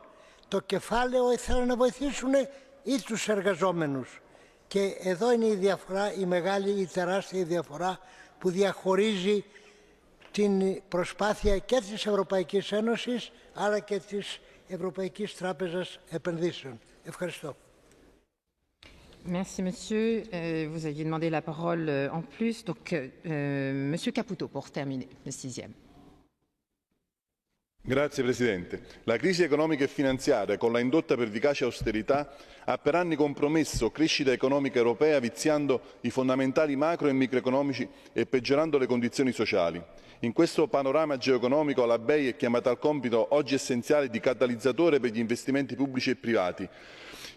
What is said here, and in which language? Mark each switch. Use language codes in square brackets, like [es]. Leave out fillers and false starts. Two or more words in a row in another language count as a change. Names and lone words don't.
[el] Το κεφάλαιο ήθελε να βοηθήσουν ή τους εργαζόμενους. Και εδώ είναι η διαφορά, η μεγάλη, η τεράστια διαφορά που διαχωρίζει την προσπάθεια και της Ευρωπαϊκής Ένωσης αλλά και της Ευρωπαϊκής Τράπεζας Επενδύσεων. Ευχαριστώ. [fr] Merci, monsieur. Vous aviez demandé la parole en plus. Donc, monsieur Caputo, pour terminer, le 6e. [it] Grazie Presidente. La crisi economica e finanziaria, con la indotta pervicace austerità, ha per anni compromesso crescita economica europea viziando i fondamentali macro e microeconomici e peggiorando le condizioni sociali. In questo panorama geoeconomico la BEI è chiamata al compito oggi essenziale di catalizzatore per gli investimenti pubblici e privati.